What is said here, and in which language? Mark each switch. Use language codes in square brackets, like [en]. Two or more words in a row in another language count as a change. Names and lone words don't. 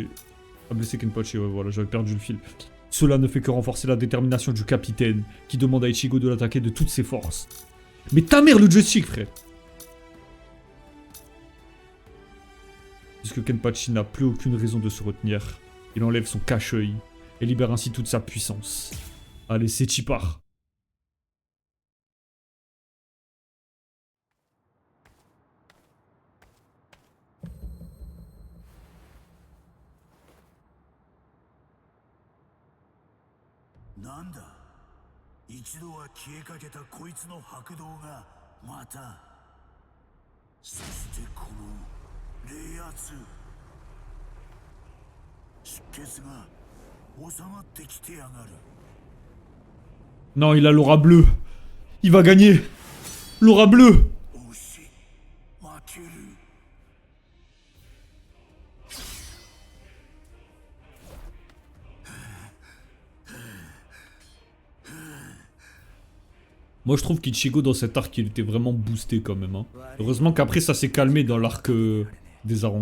[fr] à blesser Kenpachi, ouais, voilà, j'avais perdu le fil. Cela ne fait que renforcer la détermination du capitaine, qui demande à Ichigo de l'attaquer de toutes ses forces. Mais ta mère, le joystick, frère! Puisque Kenpachi n'a plus aucune raison de se retenir, il enlève son cache-œil et libère ainsi toute sa puissance. Allez, c'est Chipar. [ja] Nanda 一度は消えかけたこいつの白道がまたそしてこの冷圧出血が収まってきてやがる [fr] Non, il a l'aura bleue. Il va gagner. L'aura bleue. [ja] おし負ける [fr] Moi, je trouve qu'Ichigo, dans cet arc, il était vraiment boosté quand même. Hein. Heureusement qu'après, ça s'est calmé dans l'arc des Arrancars.